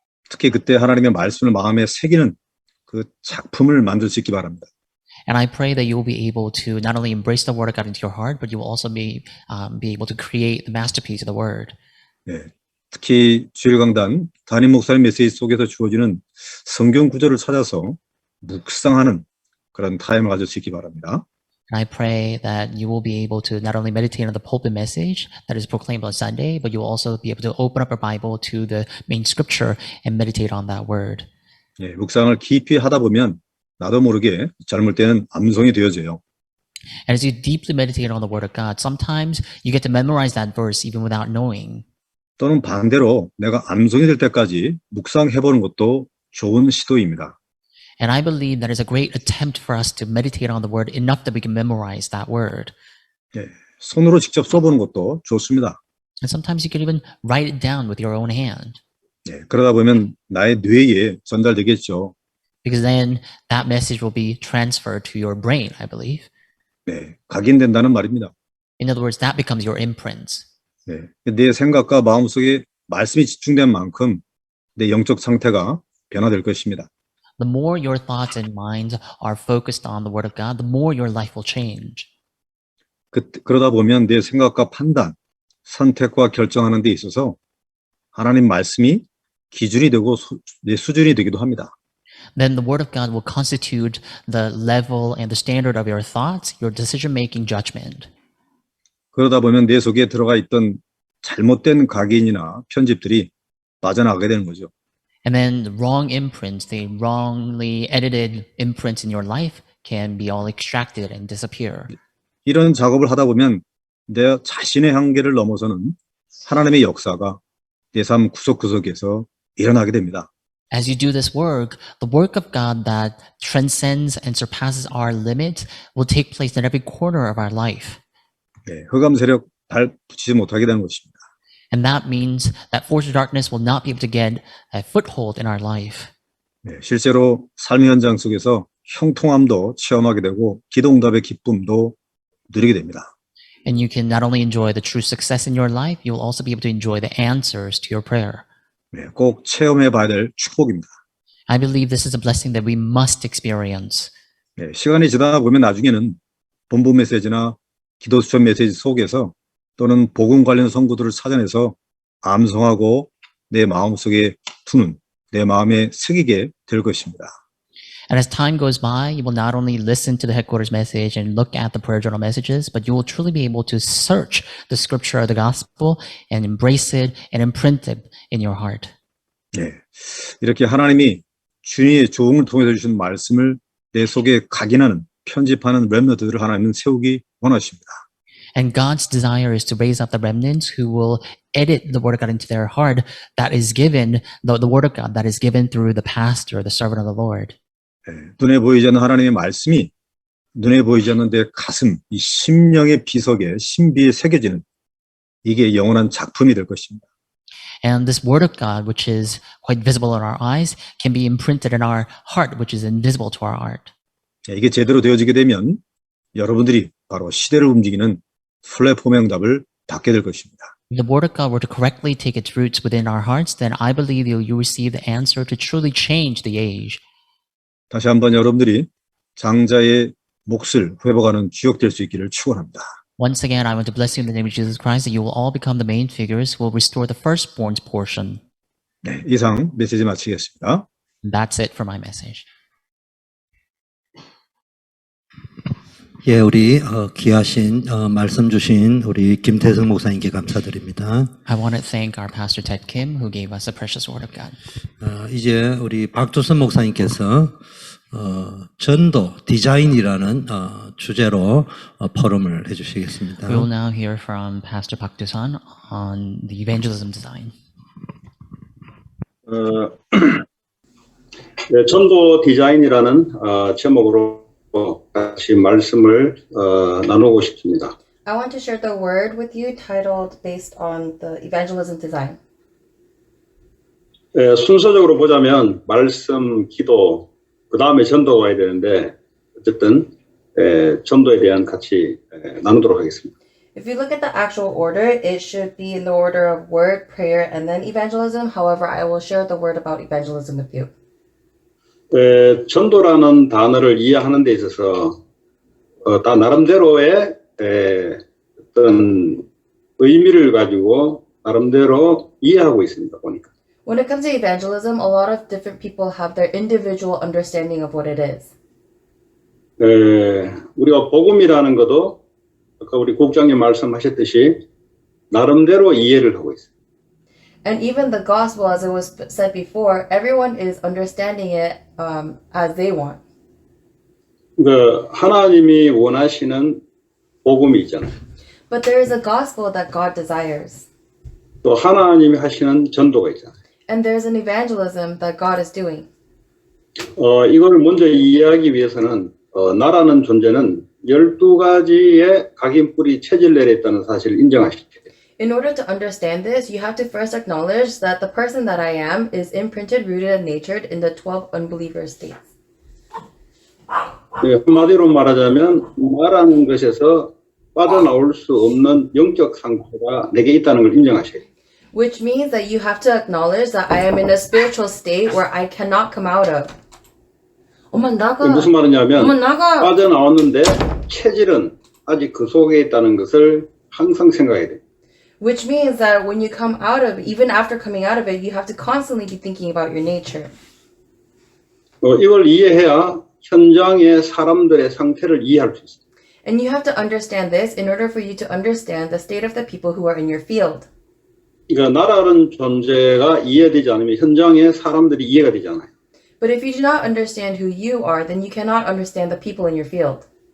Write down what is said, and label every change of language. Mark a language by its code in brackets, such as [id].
[ko] 특히 그때 하나님의 말씀을 마음에 새기는 그 작품을 만들 수 있기 바랍니다. [en] And I pray that you will be able to not only embrace the word of God into your heart, but you will also be able to create the masterpiece of the word. [ko] 네. 특히 주일 강단 담임 목사님 메시지 속에서 주어지는 성경 구절을 찾아서 묵상하는 그런 타임을 가질 수 있기 바랍니다. [en] And I pray that you will be able to not only meditate on the pulpit message that is proclaimed on Sunday, but you will also be able to open up your Bible to the main scripture and meditate on that word. [ko] 예, 묵상을 깊이 하다 보면 나도 모르게 젊을 때는 암송이 되어져요. [en] And as you deeply meditate on the word of God, sometimes you get to memorize that verse even without knowing. [ko] 또는 반대로 내가 암송이 될 때까지 묵상해보는 것도 좋은 시도입니다. [en] And I believe that is a great attempt for us to meditate on the word enough that we can memorize that word. [ko] 예, 손으로 직접 써보는 것도 좋습니다. [en] And sometimes you can even write it down with your own hand. [ko] 예, 그러다 보면 나의 뇌에 전달되겠죠. [en] Because then that message will be transferred to your brain, I believe. [ko] 네, 각인된다는 말입니다. [en] In other words, that becomes your imprint. [ko] 네, 내 생각과 마음속에 말씀이 집중된 만큼 내 영적 상태가 변화될 것입니다. [en] The more your thoughts and minds are focused on the Word of God, the more your life will change. [ko] 그러다 보면 내 생각과 판단, 선택과 결정하는 데 있어서 하나님 말씀이 기준이 되고 내 수준이 되기도 합니다. [en] Then the Word of God will constitute the level and the standard of your thoughts, your decision-making judgment. [ko] 그러다 보면 내 속에 들어가 있던 잘못된 각인이나 편집들이 빠져나가게 되는 거죠. [en] And then the wrong imprints, the wrongly edited imprints in your life can be all extracted and disappear. [ko] 이런 작업을 하다 보면 내 자신의 한계를 넘어서는 하나님의 역사가 내 삶 구석구석에서 일어나게 됩니다. [en] As you do this work of God that transcends and surpasses our limits will take place in every corner of our life. [ko] 네, 흑암 세력 발 붙이지 못하게 되는 것입니다. [en] And that means that force of darkness will not be able to get a foothold in our life. [ko] 네, 실제로 삶의 현장 속에서 형통함도 체험하게 되고 기도응답의 기쁨도 누리게 됩니다. [en] And you can not only enjoy the true success in your life, you will also be able to enjoy the answers to your prayer. [ko] 네, 꼭 체험해 봐야 될 축복입니다. [en] I believe this is a blessing that we must experience. [ko] 네, 시간이 지나다 보면 나중에는 본부 메시지나 기도 수천 메시지 속에서 또는 복음 관련 성구들을 찾아내서 암송하고 내 마음속에 두는 내 마음에 새기게 될 것입니다. [en] And as time goes by, you will not only listen to the headquarters message and look at the prayer journal messages, but you will truly be able to search the scripture of the gospel and embrace it and imprint it in your heart. [ko] 네, 이렇게 하나님이 주님의 조응을 통해서 주신 말씀을 내 속에 각인하는 편집하는 렘너들을 하나님은 세우기 원하십니다. [en] And God's desire is to raise up the remnants who will edit the word of God into their heart that is given, the word of God that is given through the pastor, the servant of the Lord. [ko] 네, 눈에 보이지 않는 하나님의 말씀이 눈에 보이지 않는 내 가슴, 이 심령의 비석에 신비에 새겨지는 이게 영원한 작품이 될 것입니다. [en] And this word of God, which is quite visible in our eyes, can be imprinted in our heart, which is invisible to our heart. [ko] 네, 이게 제대로 되어지게 되면 여러분들이 바로 시대를 움직이는 플랫폼의 응답을 받게 될 것입니다. [en] If the word of God were to correctly take its roots within our hearts, then I believe you receive the answer to truly change the age. [ko] 다시 한번 여러분들이 장자의 몫을 회복하는 주역될 수 있기를 축원합니다. [en] Once again, I want to bless you in the name of Jesus Christ that you will all become the main figures who will restore the firstborn's portion. [ko] 네, 이상 메시지 마치겠습니다. [en] And that's it for my message. [ko] 예, 우리 귀하신 말씀 주신 우리 김태성 목사님께 감사드립니다. [en] I want to thank our pastor Ted Kim who gave us the precious word of God. [ko] 이제 우리 박두선 목사님께서 전도 디자인이라는 주제로 포럼을 해주시겠습니다. [en] We will now hear from Pastor Park Do-sun on the evangelism design. [ko] 네, 전도 디자인이라는 제목으로 같이 말씀을 나누고 싶습니다. [en] I want to share the word with you titled based on the evangelism design. [ko] 네, 순서적으로 보자면 말씀, 기도, 그 다음에 전도가 와야 되는데 어쨌든 전도에 대한 같이 나누도록 하겠습니다. [en] If you look at the actual order, it should be in the order of word, prayer, and then evangelism. However, I will share the word about evangelism with you. [ko] 전도라는 단어를 이해하는 데 있어서 다 나름대로의 어떤 의미를 가지고 나름대로 이해하고 있습니다. 보니까. [en] When it comes to evangelism, a lot of different people have their individual understanding of what it is. [ko] 우리가 복음이라는 것도 아까 우리 국장님 말씀하셨듯이 나름대로 이해를 하고 있어요. [en] And even the gospel, as it was said before, everyone is understanding it as they want. [ko] 하나님이 원하시는 복음이 있잖아요. [en] But there is a gospel that God desires. [ko] 또 하나님이 하시는 전도가 있잖아요. [en] And there's an evangelism that God is doing. [ko] 이걸 먼저 이해하기 위해서는 나라는 존재는 12가지의 각인뿌리 체질 내에 있다는 사실을 인정하시죠. [en] In order to understand this, you have to first acknowledge that the person that I am is imprinted, rooted, and natured in the 12 unbeliever states. [ko] 한마디로 말하자면 나라는 것에서 빠져나올 수 없는 영적 상태가 내게 있다는 걸 인정하셔야 돼요. [en] Which means that you have to acknowledge that I am in a spiritual state where I cannot come out of. [ko] 엄마 나가. 무슨 말이냐면 엄마 나가. 빠져나왔는데 체질은 아직 그 속에 있다는 것을 항상 생각해야 돼요. [en] Which means that when you come out of, even after coming out of it, you have to constantly be thinking about your nature. [ko] 이걸 이해해야 현장의 사람들의 상태를 이해할 수 있어요. [en] And you have to understand this in order for you to understand the state of the people who are in your field. [ko] 그러니까 나라는 존재가 이해되지 않으면 현장의 사람들이 이해가 되지 않아요. [en] But if you do not understand who you are, then you cannot understand the people in your field.